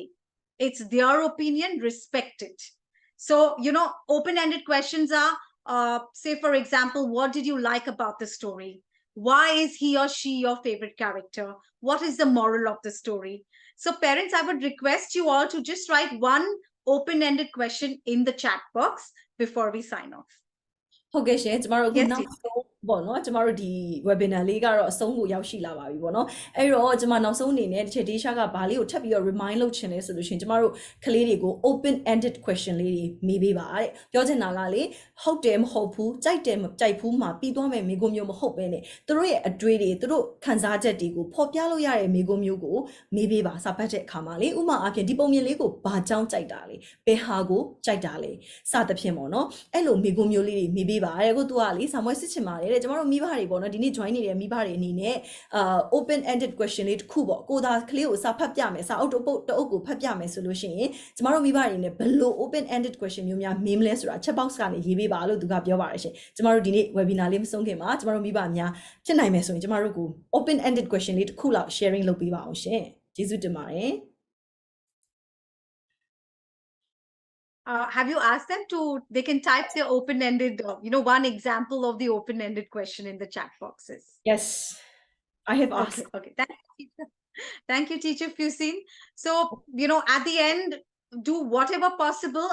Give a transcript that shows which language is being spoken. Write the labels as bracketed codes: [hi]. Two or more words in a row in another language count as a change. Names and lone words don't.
[en] It's their opinion, respect it. So, open-ended questions are, say, for example, what did you like about the story? Why is he or she your favorite character? What is the moral of the story? So parents, I would request you all to just write one open-ended question in the chat box before we sign off. [my] ဟုတ်ကဲ့ရှင်ကျမတို့အခုနောက်ဆုံးပေါ့နော်ကျမတို့ဒီ webinar လေးကတော့အဆုံးကိုရောက်ရှိလာပါပြီပေါ့နော်အဲ့တော့ကျမနောက်ဆုံးအနေနဲ့ဒီချက် Desha ကဘာလေးကိုထပ်ပြီးတော့ remind လုပ်ချင်လဲဆိုလို့ရှိရင်ကျမတို့ကလေးတွေကို [en] open ended question [my] လေးတွေမေးပေးပါတဲ့ပြောချင်တာကလေဟုတ်တယ်မဟုတ်ဘူး ကြိုက်တယ်မကြိုက်ဘူးမှာပြီးသွားမယ်မိကုံမျိုးမဟုတ်ပဲနဲ့သူတို့ရဲ့အတွေးတွေသူတို့ခံစားချက်တွေကိုဖော်ပြလို့ရတဲ့မိကုံမျိုးကိုမေးပေးပါစာဖတ်တဲ့အခါမှာလေဥမာအဖြစ်ဒီပုံ မြင်လေးကိုဘာကြောင့်ကြိုက်တာလဲဘယ်ဟာကိုကြိုက်တာလဲစသဖြင့်ပေါ့နော်အဲ့လိုမိကုံမျိုးလေးတွေမေးပေးပါတဲ့ကိုသူကလေစာမွေးစစ်ချင်ပါတယ်တဲ့ကျမတို့မိဘတွေပေါ့နော်ဒီနေ့ join နေတဲ့မိဘတွေအနေနဲ့ [en] open ended question [my] လေးတစ်ခုပေါ့ကိုသာကလေးကိုစာဖတ်ပြမယ်စာအုပ်တစ်ပုဒ်တစ်အုပ်ကိုဖတ်ပြမယ်ဆိုလို့ရှိရင်ကျမတို့မိဘတွေနဲ့ဘယ်လို [en] open ended question [my] မျိုးများမေးမလဲဆိုတာ [en] chat box [my] ကနေရေးပေးပါလို့သူကပြောပါတယ်ရှင်ကျမတို့ဒီနေ့ webinar လေးမဆုံးခင်မှာကျမတို့မိဘများဖြစ်နိုင်မယ်ဆိုရင်ကျမတို့ကို [en] open ended question [my] လေးတစ်ခုလောက် sharing လုပ်ပေးပါအောင်ရှင်ကျေးဇူးတင်ပါတယ် [en] Have you asked them to, they can type their open-ended, one example of the open-ended question in the chat boxes? Yes, I have asked. Okay. Thank you, Teacher Fusin. So, at the end, do whatever possible.